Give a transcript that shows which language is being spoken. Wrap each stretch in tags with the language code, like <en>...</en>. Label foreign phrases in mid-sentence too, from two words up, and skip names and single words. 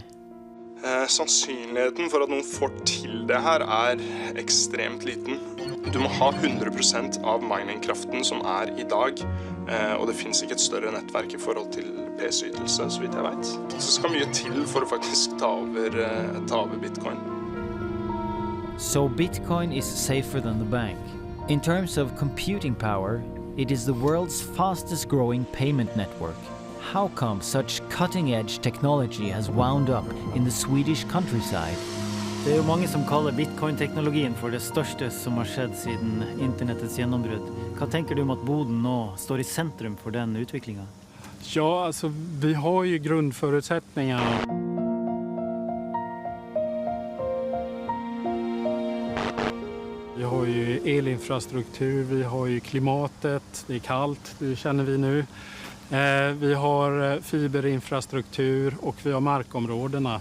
<no>Sannsynligheten for at noen får til det her ekstremt liten. Du må ha 100% av miningkraften som i dag, og det finnes ikke et større nettverk i forhold til PC-ytelse, så vidt jeg vet. Så skal mye til for å faktisk ta over Bitcoin.</no> <en>So Bitcoin is safer than the bank. In terms of computing power, it is the world's fastest growing payment network. How come such cutting-edge technology has wound up in the Swedish countryside?</en> <no>Det jo mange som kaller Bitcoin-teknologien for det største som har skjedd siden internettets gjennombrudd. Hva tenker du om at Boden nå står i sentrum for den utviklingen?</no> <sv>Ja, alltså vi har ju grundförutsättningar. Vi har ju elinfrastruktur, vi har ju klimatet, det är kallt, det känner vi nu. Vi har fiberinfrastruktur och vi har markområdena.</sv>